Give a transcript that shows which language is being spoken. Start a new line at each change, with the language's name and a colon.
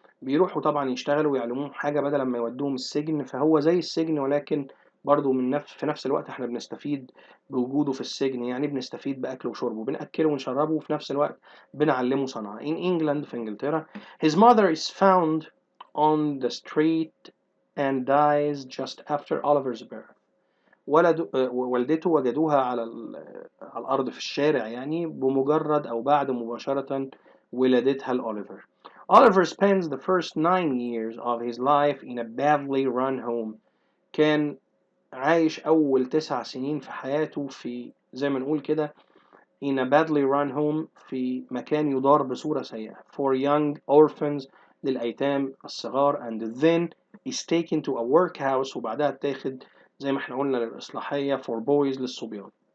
Arabic: بيروحوا طبعا يشتغلوا ويعلموهم حاجة بدل ما يودوهم السجن، فهو زي السجن ولكن برضه في نفس الوقت احنا بنستفيد بوجوده في السجن، يعني بنستفيد بأكله وشربه، بنأكله ونشربه وفي نفس الوقت بنعلمه صنعة.
English: In England
Arabic: في إنجلترا
English: his mother is found on the street and dies just after Oliver's birth.
Arabic: والدته وجدوها على الأرض في الشارع يعني بمجرد أو بعد مباشرة ولادتها لأوليفر.
English: Oliver spends the first 9 years of his life in a badly run home.
Arabic: كان عايش أول 9 سنين في حياته في زي ما نقول كده
English: in a badly run home
Arabic: في مكان يدار بصورة سيئة for young orphans للأيتام الصغار
English: and then is taken to a workhouse
Arabic: وبعدها تاخد زي ما احنا قلنا للإصلاحية for boys للصبيان.